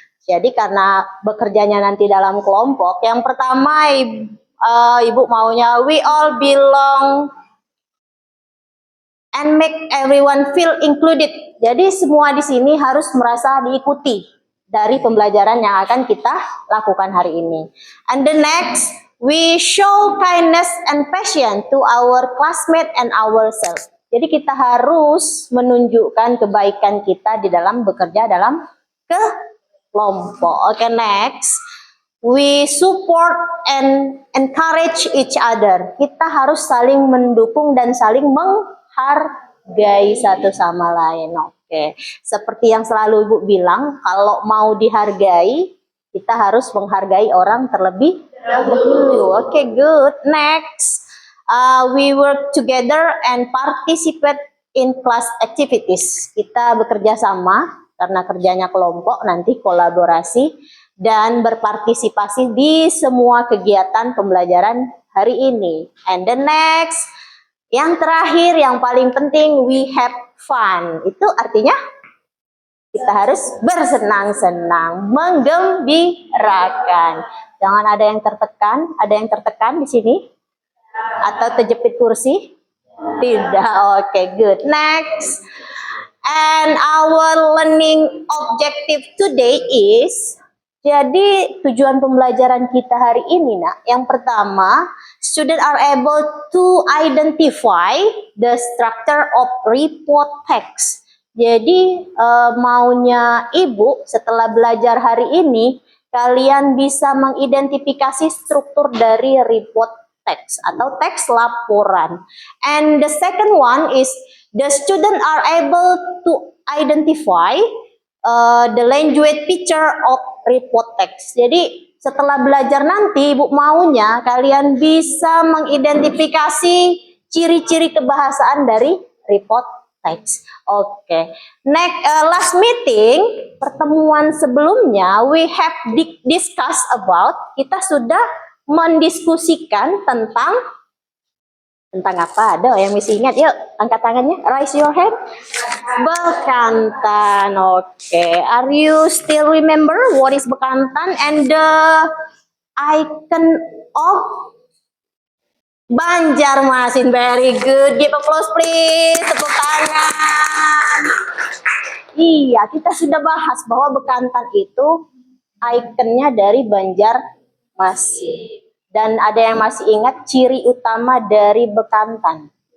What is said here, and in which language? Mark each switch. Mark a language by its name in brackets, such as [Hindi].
[Indonesian] Jadi karena bekerjanya nanti dalam kelompok, yang pertama Ibu maunya [English] we all belong and make everyone feel included. [Indonesian] Jadi semua di sini harus merasa diikuti dari pembelajaran yang akan kita lakukan hari ini. [English] And the next, we show kindness and passion to our classmate and ourselves. [Indonesian] Jadi kita harus menunjukkan kebaikan kita di dalam bekerja dalam kelompok. [English] Oke, next. We support and encourage each other. [Indonesian] Kita harus saling mendukung dan saling menghargai satu sama lain. Oke, seperti yang selalu Ibu bilang, kalau mau dihargai, kita harus menghargai orang terlebih dahulu. [English] Oke, good. Next. We work together and participate in class activities. [Indonesian] Kita bekerja sama karena kerjanya kelompok, nanti kolaborasi dan berpartisipasi di semua kegiatan pembelajaran hari ini. [English] And the next, [Indonesian] yang terakhir, yang paling penting, [English] we have fun. [Indonesian] Itu artinya kita harus bersenang-senang, menggembirakan. Jangan ada yang tertekan. Ada yang tertekan di sini? Atau terjepit kursi? Tidak. Oke, [English] good. Next. And our learning objective today is, [Indonesian] jadi tujuan pembelajaran kita hari ini, nak, yang pertama, [English] student are able to identify the structure of report text. [Indonesian] Jadi maunya Ibu setelah belajar hari ini, kalian bisa mengidentifikasi struktur dari report text atau teks laporan. [English] And the second one is the student are able to identify the language feature of report text. [Indonesian] Jadi setelah belajar nanti, Ibu maunya kalian bisa mengidentifikasi ciri-ciri kebahasaan dari report text. Oke. [English] Next, last meeting, [Indonesian] pertemuan sebelumnya, [English] we have discussed about, [Indonesian] kita sudah mendiskusikan tentang apa? Ada yang mesti ingat? Yuk, angkat tangannya. [English] Raise your hand. [Indonesian] Bekantan. Oke. [English] Are you still remember what is bekantan and the icon of Banjarmasin? Very good. Give applause please. [Indonesian] Tepuk tangan. Iya, kita sudah bahas bahwa bekantan itu ikonnya dari Banjarmasin. Dan ada yang masih ingat ciri utama dari bekantan?